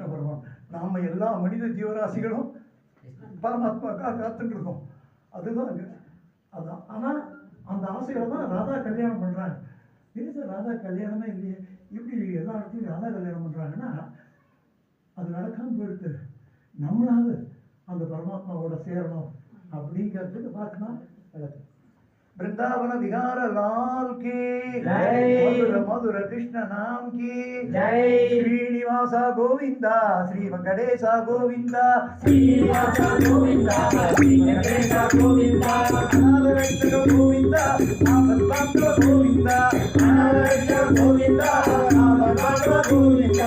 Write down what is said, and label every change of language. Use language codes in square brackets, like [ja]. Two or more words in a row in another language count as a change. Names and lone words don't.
[ta] பரமாத்மா நாம் எல்லா மனித ஜீவராசிகளும் பரமாத்மாக்காக காத்துட்டு இருக்கோம் அதுதான் அதான் ஆனால் அந்த ஆசைகளை தான் ராதா கல்யாணம் பண்ணுறாங்க இல்லை சார் ராதா கல்யாணமே இல்லையே இப்படி எல்லா இடத்துலையும் ராதா கல்யாணம் பண்ணுறாங்கன்னா அது நடக்காமல் போயிடுது நம்மளாவது அந்த பரமாத்மாவோட சேரணும் அப்படிங்கிறதுக்கு பார்க்கணும் நடக்குது [hi] वृंदावन विहार लाल की जय। मधुर मधुर कृष्ण नाम की जय। [sa] श्रीनिवास गोविंदा श्री वेंकटेश गोविंदा श्रीनिवास गोविंदा श्री वेंकटेश गोविंदा अनाथ रक्षक गोविंदा आपद पात्र गोविंदा अनाथ रक्षक गोविंदा आपद पात्र गोविंदा